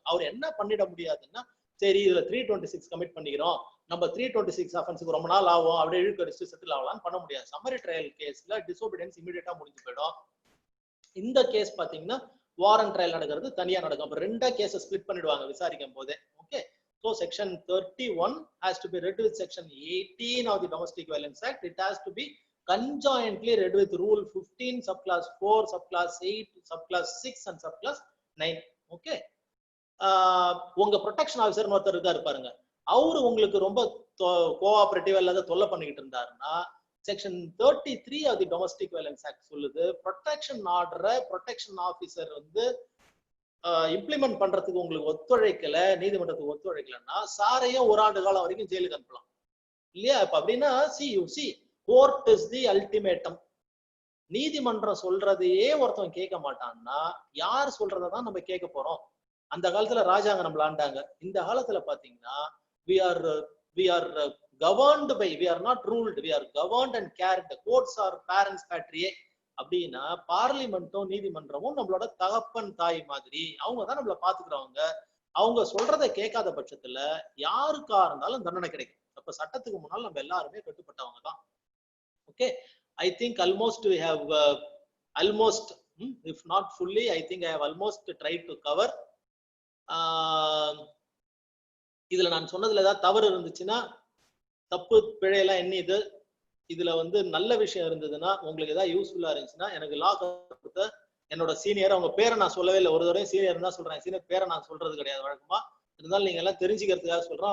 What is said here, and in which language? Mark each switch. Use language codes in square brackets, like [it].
[ta] அவர் என்ன பண்ணிட முடியாதுன்னா, சரி இதுல 326 கமிட் பண்ணிக்கிறோம், நம்ம 326 அஃபென்ஸுக்கு ரொம்ப நாள் ஆகும் அப்படியே இழுக்கடிச்சு செட்டில் ஆகலாம்னு பண்ண முடியாது. சம்மரி ட்ரையல் கேஸ்ல டிசோபீடியன்ஸ் இமீடியட்டா முடிஞ்சு போயிடும். இந்த கேஸ் பாத்தீங்கன்னா வாரண்ட் ட்ரையல் நடக்கிறது தனியா நடக்கும். அப்ப ரெண்டா கேஸை ஸ்பிளிட் பண்ணிடுவாங்க விசாரிக்கும் போதே. [en] Okay, so section 31 has to be read with section 18 of the Domestic Violence Act. It has to be conjointly read with rule 15 subclass 4 subclass 8 subclass 6 and subclass 9. [ta] okay, உங்க ப்ரொடெக்ஷன் ஆஃபீஸர் ஒருத்தர் இருக்காரு பாருங்க, அவரு உங்களுக்கு ரொம்ப கோஆபரேட்டிவ் இல்லாத தொல்லை பண்ணிக்கிட்டு இருந்தாருன்னா section 33 of the domestic violence act சொல்லுது, ப்ரொடெக்ஷன் ஆர்டரை ப்ரொடெக்ஷன் ஆஃபீஸர் வந்து இம்ப்ளிமெண்ட் பண்றதுக்கு உங்களுக்கு ஒத்துழைக்கல, நீதிமன்றத்துக்கு ஒத்துழைக்கலன்னா சாரையும் ஒரு ஆண்டு காலம் வரைக்கும் ஜெயிலுக்கு அனுப்பலாம் இல்லையா? இப்ப அப்படின்னா [en] Court is the ultimatum. [ta] நீதிமன்றம் சொல்றதையே ஒருத்தன் கேட்க மாட்டான்னா யார் சொல்றதான் நம்ம கேட்க போறோம்? அந்த காலத்துல ராஜாங்க நம்மள ஆண்டாங்க. இந்த காலத்துல பாத்தீங்கன்னா [en] we are governed by, we are not ruled, we are governed and cared. Courts are parents patriae. [ta] அப்படின்னா பார்லிமெண்ட்டும் நீதிமன்றமும் நம்மளோட தகப்பன் தாய் மாதிரி, அவங்க தான் நம்மள பாத்துக்கிறவங்க. அவங்க சொல்றதை கேட்காத பட்சத்துல யாருக்கா இருந்தாலும் தண்டனை கிடைக்கும். அப்ப சட்டத்துக்கு முன்னால் நம்ம எல்லாருமே கட்டுப்பட்டவங்க தான். [en] Okay, I think almost we have almost if not fully, I think I have almost tried to cover. [ta] இதுல நான் சொன்னதுல ஏதாவது தவறு இருந்துச்சுன்னா தப்பு பிழையெல்லாம் என்ன இதுல வந்து நல்ல விஷயம் இருந்ததுன்னா உங்களுக்கு ஏதாவது யூஸ்ஃபுல்லா இருந்துச்சுன்னா எனக்கு லா கொடுத்த என்னோட சீனியர், அவங்க பேரை நான் சொல்லவே இல்லை, ஒரு தடவை சீனியர் தான் சொல்றேன், சீனியர் பேரை நான் சொல்றது கிடையாது வழக்கமா, இருந்தாலும் நீங்க எல்லாம் தெரிஞ்சுக்கிறதுக்காக சொல்றேன்.